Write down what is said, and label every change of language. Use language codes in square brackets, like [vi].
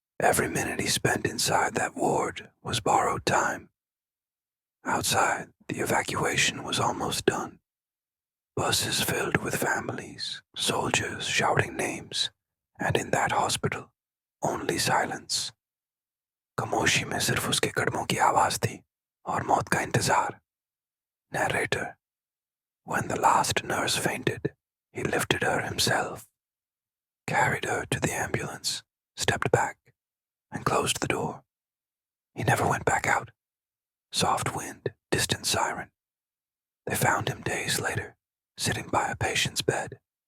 [en] Every minute he spent inside that ward was borrowed time. Outside, the evacuation was almost done. Buses filled with families, soldiers shouting names, and in that hospital, only silence. [hi] खामोशी में सिर्फ उसके कदमों की आवाज थी और मौत का इंतजार. [en] Narrator. When the last nurse fainted, he lifted her himself, carried her to the ambulance, stepped back, and closed the door. He never went back out. Soft wind, distant siren. They found him days later, sitting by a patient's bed.